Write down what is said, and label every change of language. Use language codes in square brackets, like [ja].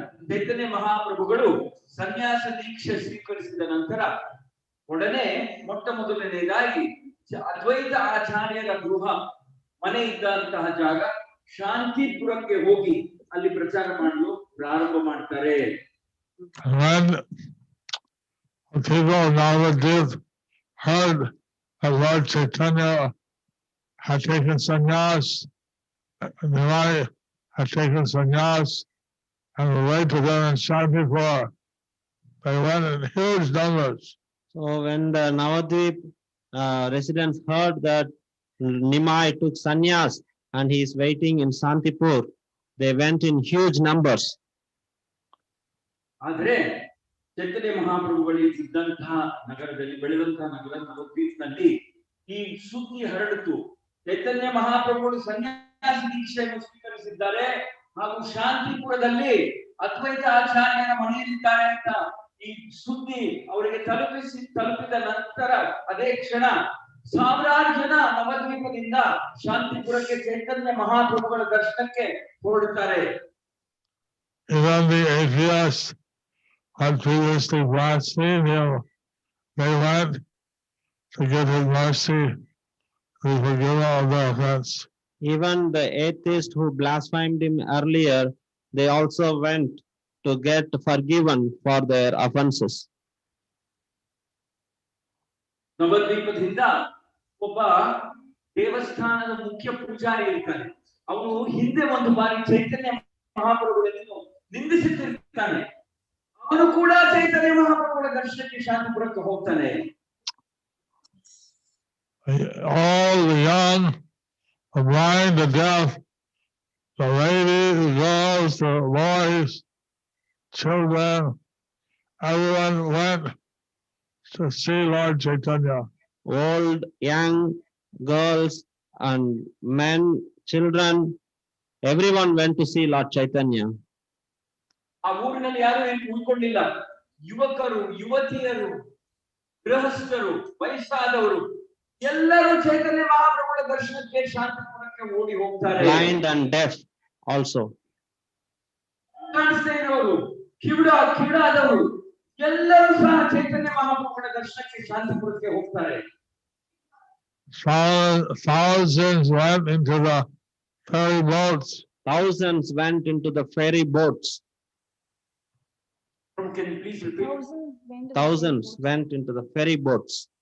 [kn] ಚೈತನ್ಯ ಮಹಾಪ್ರಭುಗಳು ಸನ್ಯಾಸ ದೀಕ್ಷೆ ಸ್ವೀಕರಿಸಿದ ನಂತರ ಒಡನೆ ಮೊಟ್ಟ ಮೊದಲನೇದಾಗಿ ಅದ್ವೈತ ಆಚಾರ್ಯರ ಗೃಹ ಮನೆ ಇದ್ದಂತಹ ಜಾಗ ಶಾಂತಿಪುರಕ್ಕೆ ಹೋಗಿ ಅಲ್ಲಿ ಪ್ರಚಾರ ಮಾಡಲು ಪ್ರಾರಂಭ ಮಾಡ್ತಾರೆ. [en] When the people of Navadip heard that Lord Chaitanya had taken sannyas, Nimai had taken sannyas, and were waiting them in Shantipur, they went in huge numbers. So when the Navadvip residents heard that Nimai took sannyas and he is waiting in Santipur, they went in huge numbers. [kn] ಆದ್ರೆ ಚೈತನ್ಯ ಮಹಾಪ್ರಭುಗಳಿಗೆ ಇದ್ದಂತಹ ನಗರದಲ್ಲಿ ಬೆಳೆದಂತಹ ನಗರ ನವದ್ವೀಪ್ನಲ್ಲಿ ಈ ಸುದ್ದಿ ಹರಡಿತು. ಚೈತನ್ಯ ಮಹಾಪ್ರಭುಗಳು ಸನ್ಯಾಸ ದೀಕ್ಷೆಯನ್ನು ಸ್ವೀಕರಿಸಿದ್ದಾರೆ ಹಾಗೂ ಶಾಂತಿಪುರದಲ್ಲಿ ಅದ್ವೈತ ಆಚಾರ್ಯನ ಮನೆಯಲ್ಲಿದ್ದಾರೆ ಅಂತ ಈ ಸುದ್ದಿ ಅವರಿಗೆ ತಲುಪಿದ ನಂತರ ಅದೇ ಕ್ಷಣ ಸಾವಿರಾರು ಜನ ನವದ್ವೀಪದಿಂದ ಶಾಂತಿಪುರಕ್ಕೆ ಚೈತನ್ಯ ಮಹಾಪ್ರಭುಗಳ ದರ್ಶನಕ್ಕೆ ಹೊರಡುತ್ತಾರೆ. [en] Even the atheists had previously blasphemed him. They went to get his mercy to forgive all their offense. Even the atheists who blasphemed him earlier, they also went to get forgiven for their offenses. [kn] ನವದ್ವೀಪದಿಂದ ಒಬ್ಬ ದೇವಸ್ಥಾನದ ಮುಖ್ಯ ಪೂಜಾರಿ ಇರ್ತಾನೆ. ಅವನು ಹಿಂದೆ ಒಂದು ಬಾರಿ ಚೈತನ್ಯ ಮಹಾಪ್ರಭುಗಳನ್ನು ನಿಂದಿಸುತ್ತಿರ್ತಾನೆ. ಅವನು ಕೂಡ ಚೈತನ್ಯ ಮಹಾಪ್ರಭುಗಳ ದರ್ಶನಕ್ಕೆ ಶಾಂತಿಪುರಕ್ಕೆ ಹೋಗ್ತಾನೆ. [en] All the young, the blind, the deaf, the ladies, the girls, the boys, children, everyone went to see Lord Chaitanya. Old, young, girls and men, children, everyone went to see Lord Chaitanya. [kn] ಆ ಊರಿನಲ್ಲಿ ಯಾರು ಏನು ಉಳ್ಕೊಂಡಿಲ್ಲ. ಯುವಕರು, ಯುವತಿಯರು, ಗೃಹಸ್ಥರು, ವಯಸ್ಸಾದವರು ಎಲ್ಲರೂ ಚೈತನ್ಯ ಮಹಾಪ್ರಭುಗಳ ದರ್ಶನಕ್ಕೆ ಶಾಂತಿಪುರಕ್ಕೆ ಓಡಿ ಹೋಗ್ತಾರೆ. [en] Blind and deaf also. [kn] ಕಾಣಿಸ್ತಾ ಇರೋರು, ಕಿವುಡಾದವರು ಎಲ್ಲರೂ ಸಹ ಚೈತನ್ಯ ಮಹಾಪ್ರಭುಗಳ ದರ್ಶನಕ್ಕೆ ಶಾಂತಿಪುರಕ್ಕೆ ಹೋಗ್ತಾರೆ. [en] Thousands went into the ferry boats. Thousands went into the ferry boats. Can you please repeat? Thousands went into the ferry boats.